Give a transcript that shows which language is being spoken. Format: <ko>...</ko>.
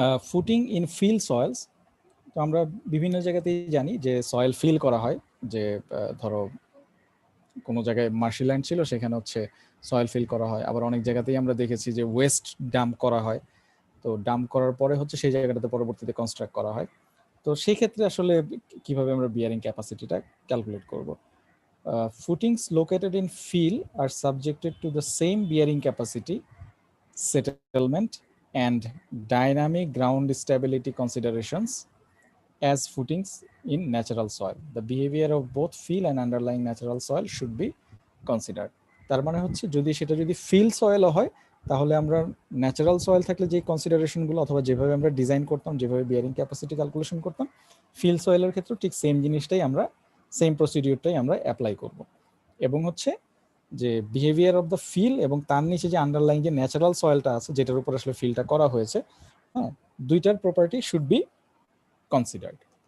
<bn>Footing in feel soil's, তো আমরা বিভিন্ন জায়গাতেই জানি যে সয়েল ফিল করা হয়, যে ধরো কোনো জায়গায় মার্শিল্যান্ড ছিল সেখানে হচ্ছে সয়েল ফিল করা হয়, আবার অনেক জায়গাতেই আমরা দেখেছি যে ওয়েস্ট ডাম্প করা হয়, তো ডাম্প করার পরে হচ্ছে সেই জায়গাটাতে পরবর্তীতে কনস্ট্রাক্ট করা হয়। তো সেই ক্ষেত্রে আসলে কিভাবে আমরা বিয়ারিং ক্যাপাসিটিটা ক্যালকুলেট করব?</bn> <en>Footings located in field are subjected to the same bearing capacity, settlement, and dynamic ground stability considerations as footings in natural soil. The behavior of both field and underlying natural soil should be considered.</en> <bn>তার মানে হচ্ছে যদি feel সয়েলও হয়, তাহলে আমরা natural soil থাকলে যে কনসিডারেশনগুলো অথবা যেভাবে আমরা ডিজাইন করতাম, যেভাবে বিয়ারিং ক্যাপাসিটি ক্যালকুলেশন করতাম, ফিল সয়েলের ক্ষেত্রে ঠিক সেম জিনিসটাই আমরা সেম প্রসিডিউরটাই আমরা অ্যাপ্লাই করব। এবং হচ্ছে যে</bn> <en>behaviour of the feel</en> <bn>এবং তার নিচে যে আন্ডারলাইন যে ন্যাচারাল সয়েলটা আছে যেটার উপর আসলে ফিলটা করা হয়েছে, হ্যাঁ, দুইটার প্রপার্টি</bn> <en>Should be considered.</en>